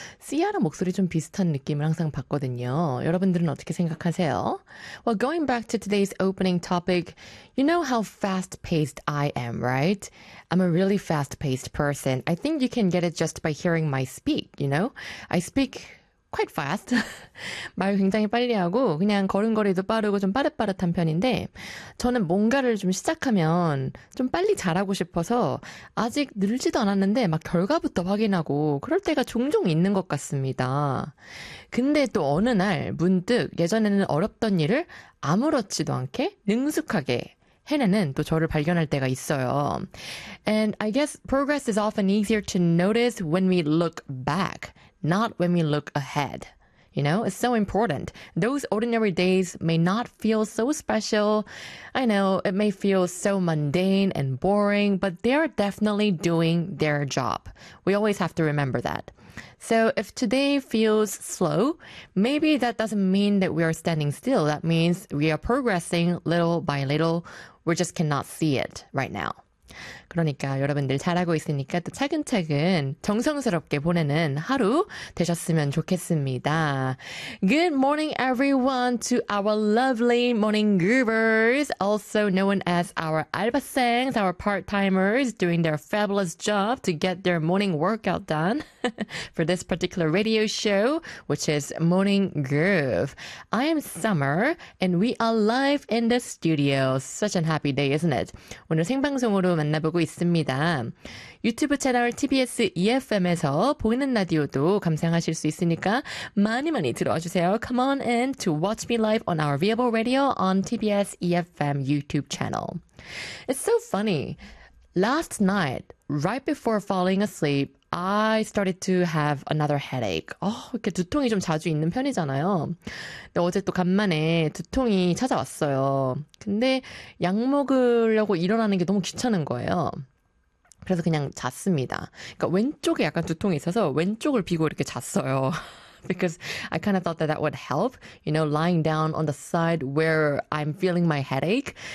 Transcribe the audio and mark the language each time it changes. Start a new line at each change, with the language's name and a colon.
Korean: Sia랑 목소리 좀 비슷한 느낌을 항상 받거든요. 여러분들은 어떻게 생각하세요?
English: Well, going back to today's opening topic, you know how fast-paced I am, right? I'm a really fast-paced person. I think you can get it just by hearing my speak, you know? I speak quite fast.
Korean: 말 굉장히 빨리 하고 그냥 걸음걸이도 빠르고 좀 빠릇빠릇한 편인데 저는 뭔가를 좀 시작하면 좀 빨리 잘하고 싶어서 아직 늘지도 않았는데 막 결과부터 확인하고 그럴 때가 종종 있는 것 같습니다. 근데 또 어느 날 문득 예전에는 어렵던 일을 아무렇지도 않게 능숙하게 해내는 또 저를 발견할 때가 있어요.
English: And I guess progress is often easier to notice when we look back. Not when we look ahead. You know, it's so important. Those ordinary days may not feel so special. I know, it may feel so mundane and boring, but they are definitely doing their job. We always have to remember that. So if today feels slow, maybe that doesn't mean that we are standing still. That means we are progressing little by little. We just cannot see it right now.
Korean: 그러니까 여러분들 잘하고 있으니까 또 차근차근 정성스럽게 보내는 하루 되셨으면 좋겠습니다.
English: Good morning everyone to our lovely morning groovers, also known as our 알바생s, our part-timers doing their fabulous job to get their morning workout done for this particular radio show, which is Morning Groove. I am Summer and we are live in the studio. Such a happy day, isn't it?
Korean: 오늘 생방송으로 만나보고 있습니다. 유튜브 채널 TBS EFM에서 보이는 라디오도 감상하실 수 있으니까 많이 많이 들어와주세요.
English: Come on in to watch me live on our viable radio on TBS EFM YouTube channel. It's so funny. Last night, right before falling asleep, I started to have another headache.
Korean: 이렇게 두통이 좀 자주 있는 편이잖아요. 근데 어제 또 간만에 두통이 찾아왔어요. 근데 약 먹으려고 일어나는 게 너무 귀찮은 거예요. 그래서 그냥 잤습니다. 그러니까 왼쪽에 약간 두통이 있어서 왼쪽을 비고 이렇게 잤어요.
English: Because I kind of thought that that would help, you know, lying down on the side where I'm feeling my headache.